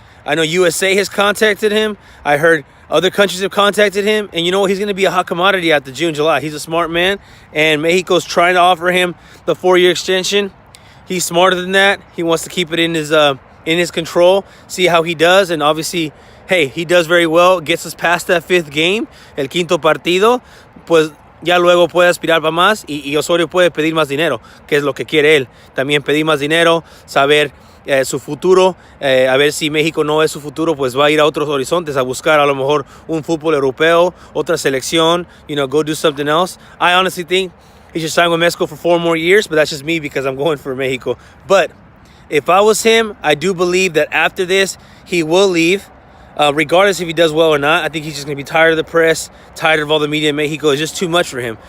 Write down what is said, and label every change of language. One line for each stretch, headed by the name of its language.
English: I know USA has contacted him. I heard other countries have contacted him. And he's going to be a hot commodity after June, July. He's a smart man. And Mexico's trying to offer him the 4-year extension. He's smarter than that. He wants to keep it in his control, see how he does. And obviously, hey, he does very well. Gets us past that 5th game,
Spanish: el quinto partido. Pues ya luego puede aspirar para más. Y Osorio puede pedir más dinero, que es lo que quiere él. También pedir más dinero, saber su futuro, a ver si México no es su futuro, pues va a ir a otros horizontes, a buscar a lo mejor un fútbol europeo, otra selección,
English: go do something else. I honestly think he should sign with Mexico for 4 more years, but that's just me because I'm going for Mexico. But if I was him, I do believe that after this, he will leave, regardless if he does well or not. I think he's just going to be tired of the press, tired of all the media in Mexico. It's just too much for him.